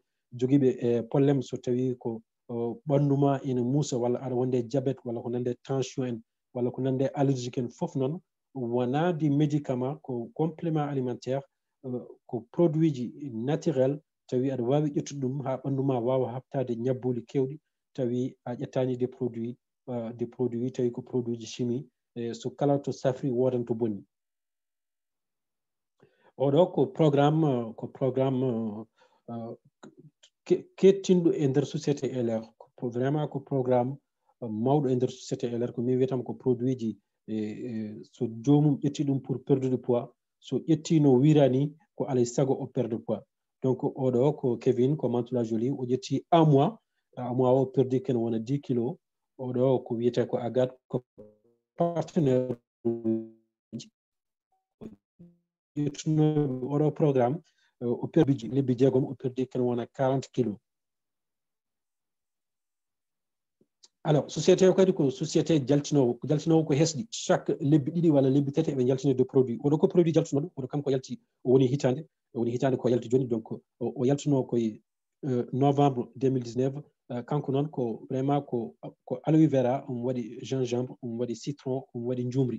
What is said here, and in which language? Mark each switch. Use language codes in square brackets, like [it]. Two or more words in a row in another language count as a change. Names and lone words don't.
[ff] joguiɓe probléme so tawi ko ɓandu ma ene muusa walla aɗa wonde diabète walla ko nande tension en walla ko nande allergique en fof noon, wona di médicament ko [fr] complément alimentaire, [ff] ko produit ji naturel. tawi aɗa wawi ƴettude ɗum ha ɓandu ma wawa habtade ñabbuli kewɗi, tawi a ƴettani [fr] des produits [ff] tawi ko produit ji chimie, so kala to safri wodan to bonni. oɗo ko programme kettinɗo e nder société LR, vraiment ko programme mawɗo e nder société LR. ko min wiyatama ko produit ji so jomum ƴetti ɗum [fr] pour perdre de poids, [ff] so ƴetti no wirani ko alay saago o [fr] perde poids. [ff] donc oɗo ko Kevin ko Mantoula Jolie, o ƴetti [fr] un mois [ff] o perdi ken wona 10 kilos. oɗo ko wiyete ko Agathe, ko partenaire ƴettunoɓe oɗo programme, o perdi lebbi 6 o perdi ken wona 40 kilos. alors société o kadi ko société jaltinowo ko hesɗi, chaque lebbi ɗiɗi walla lebbi tati eɓe jaltino [fr] de produit. [ff] oɗo ko produit jaltunoɗo, oɗo kam ko yalti o woni hitande ko yalti joni. donc o yaltino koye novembre 2019. kanko noon ko vraiment ko aloe vera, omo waɗi gingembre, omo waɗi citron, omo waɗi jumri.